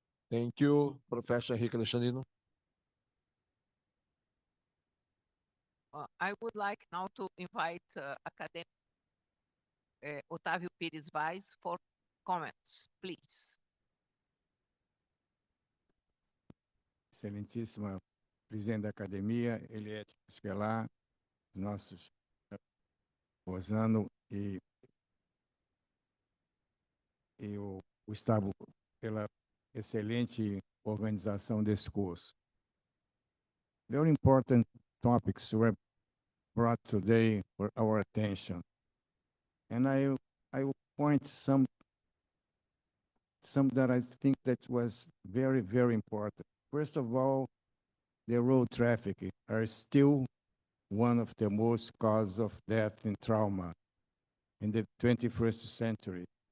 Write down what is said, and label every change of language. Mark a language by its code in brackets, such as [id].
[en] Thank you, Professor Henrique Alexandrino. I would like now to invite academic Otávio Pires Vaz for comments, please. [pt] Excelentíssima presidente da academia, ELIETE, BOUSKELA, nossos Rossano e o Gustavo pela excelente organização desse curso. [en] Very important topics were brought today for our attention, and I will point some that I think that was very, very important. First of all, the road traffic are still one of the most causes of death and trauma in the 21st century.